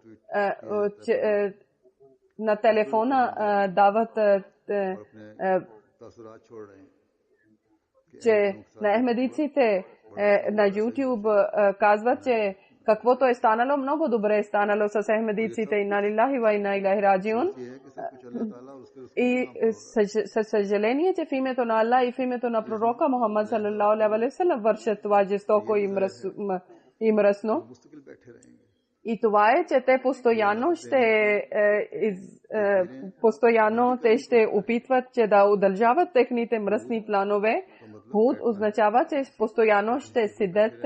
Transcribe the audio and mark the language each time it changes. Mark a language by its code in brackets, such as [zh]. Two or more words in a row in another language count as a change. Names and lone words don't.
[bg] На телефона дават, че на ахмадиците на YouTube казват, че каквото е станало, много добре е станало с ахмадиците. [ar] إنا لله وإنا إليه راجعون. [bg] И със съжаление, че в името на Аллах и в името на пророка Мухаммад [ar] صلى الله عليه وسلم [bg] вършат това жестоко и мръсно. И това е, че те постоянно ще опитват, че да удържават техните мръсни планове. Худ означава, че постоянно ще седят.